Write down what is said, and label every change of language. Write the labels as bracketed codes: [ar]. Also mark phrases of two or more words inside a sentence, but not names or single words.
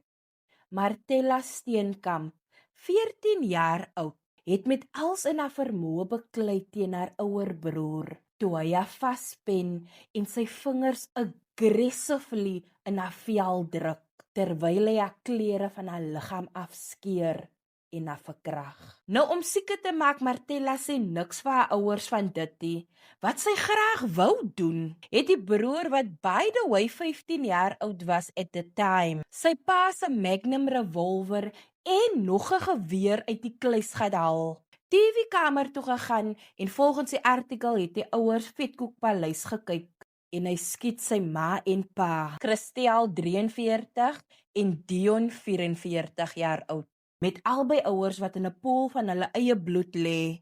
[af] Martella Steenkamp, 14 jaar oud, het met als in haar vermoë beklei teen haar ouer broer, toe hy haar vaspen en sy vingers aggressively in haar vel druk, terwyl hy haar klere van haar liggaam afskeer en haar verkrag. Nou om seker te maak Martella sê niks vir haar ouers van dit nie, wat sy graag wou doen, het die broer wat [en] by the way [af] 15 jaar oud was [en] at the time, [af] sy pa se Magnum revolver en nog 'n geweer uit die kluis gehaal. TV-kamer toe gegaan en volgens die artikel het die ouers Vetkoekpaleis gekyk en hy skiet sy ma en pa, Christel 43 en Dion 44 jaar oud, met albei ouers wat in 'n pool van hulle eie bloed lê.